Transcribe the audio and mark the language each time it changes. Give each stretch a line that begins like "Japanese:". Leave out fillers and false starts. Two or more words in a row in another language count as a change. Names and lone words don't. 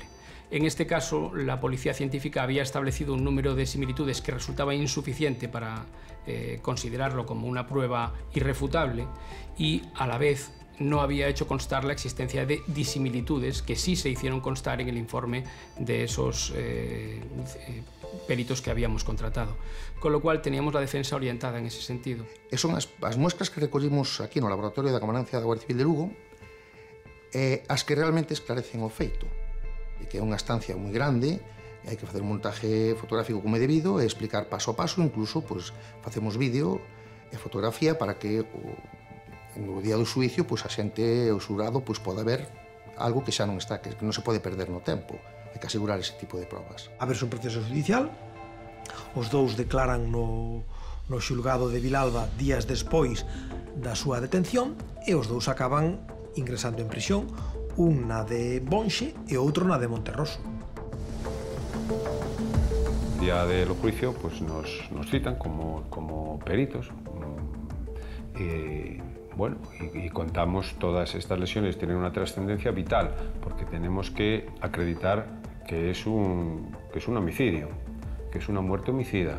Spanish: En este caso, la policía científica había establecido un número de similitudes que resultaba insuficiente para considerarlo como una prueba irrefutable y, a la vez, no había hecho constar la existencia de disimilitudes que sí se hicieron constar en el informe de esos peritos que habíamos contratado. Con lo cual teníamos la defensa orientada en ese sentido.
Galician: E son as muestras que recollimos aquí no Laboratorio da Comandancia da Guardia Civil de Lugo as que realmente esclarecen o feito. E que é unha estancia moi grande, e hai que facer un
Spanish: montaje fotográfico
Galician: como é debido e explicar paso a paso, incluso pues, facemos vídeo e fotografía para que no día do xuicio pues, a xente, o xurado, pues, poda ver algo que xa non está, que non se pode perder no tempo. Hai que asegurar ese tipo de probas. A ver, un
Spanish: proceso judicial,
Galician: os dous declaran no xulgado de Vilalba días despois da súa detención e os dous acaban ingresando en prisión, un na de Bonxe e outro na de Monterroso.
Spanish: El día del juicio pues, nos citan como peritos. Bueno, y contamos todas estas lesiones tienen una trascendencia vital porque tenemos que acreditar que es un homicidio, que es una muerte homicida.